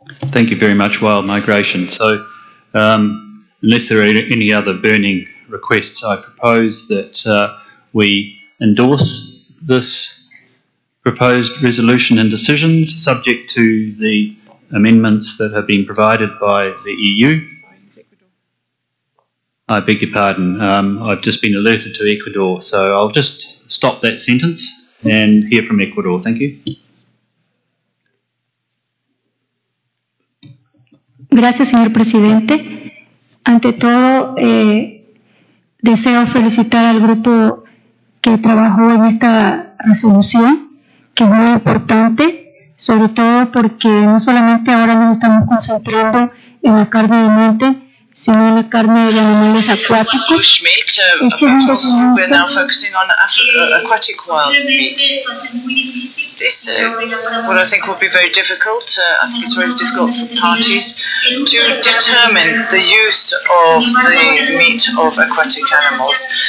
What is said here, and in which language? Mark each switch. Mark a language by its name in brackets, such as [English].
[English] Thank you very much, Wild Migration. So, unless there are any other burning requests, I propose that we endorse this proposed resolution and decisions subject to the amendments that have been provided by the EU. I beg your pardon, I've just been alerted to Ecuador, so I'll just stop that sentence and hear from Ecuador. Thank you. [Spanish] Gracias, señor presidente. Ante todo, deseo felicitar al grupo que trabajó en esta resolución, que es muy importante, sobre todo porque no solamente ahora nos estamos concentrando en la carne de monte, sino en la carne de animales acuáticos. [English] We're now focusing on aquatic wild meat. This, what I think will be very difficult, I think it's very difficult for parties to determine the use of the meat of aquatic animals.